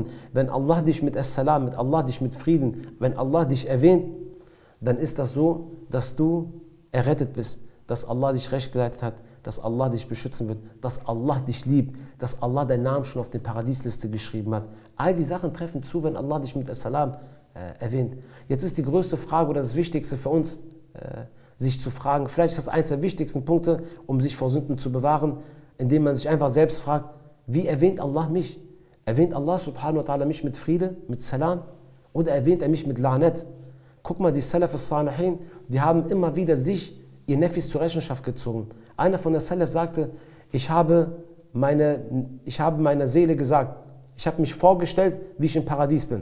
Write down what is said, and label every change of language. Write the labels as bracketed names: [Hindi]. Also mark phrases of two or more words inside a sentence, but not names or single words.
[German] Wenn Allah dich mit As-Salam, mit Allah dich mit Frieden, wenn Allah dich erwähnt, dann ist das so, dass du errettet bist, dass Allah dich recht geleitet hat, dass Allah dich beschützen wird, dass Allah dich liebt, dass Allah deinen Namen schon auf der Paradiesliste geschrieben hat. All die Sachen treffen zu, wenn Allah dich mit As-Salam erwähnt. Jetzt ist die größte Frage oder das Wichtigste für uns, sich zu fragen, vielleicht ist das eines der wichtigsten Punkte, um sich vor Sünden zu bewahren, indem man sich einfach selbst fragt, wie erwähnt Allah mich? Erwähnt Allah [Arabic] سبحانه وتعالى [German] mich mit Friede, mit Salam? Oder erwähnt er mich mit La'nat? Guck mal, die [Arabic] السلف الصالحين, [German] die haben immer wieder sich, ihr Nefis zur Rechenschaft gezogen. Einer von der Salaf sagte, ich habe meiner Seele gesagt, ich habe mich vorgestellt, wie ich im Paradies bin.